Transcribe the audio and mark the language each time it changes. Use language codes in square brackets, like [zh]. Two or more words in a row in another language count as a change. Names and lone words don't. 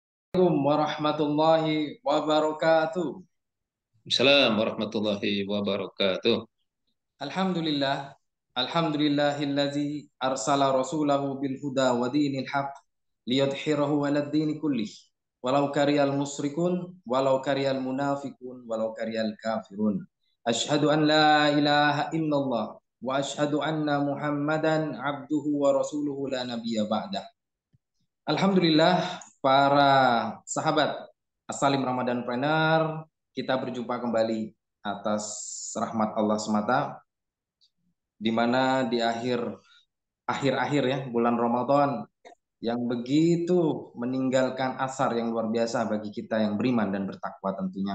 [ar] السلام عليكم ورحمة الله وبركاته. السلام عليكم ورحمة الله وبركاته. Alhamdulillah, الحمد لله الذي أرسل رسوله بالهدى ودين الحق ليظهره على الدين كله. ولو كره المشركون، ولو كره المنافقون، ولو كره الكافرون. أشهد أن لا إله إلا الله وأشهد أن محمدا عبده ورسوله لا نبي بعده. [id] Alhamdulillah para sahabat As-Salim Ramadan Planner, kita berjumpa kembali atas rahmat Allah semata, di mana di akhir-akhir ya bulan Ramadan yang begitu meninggalkan asar yang luar biasa bagi kita yang beriman dan bertakwa tentunya.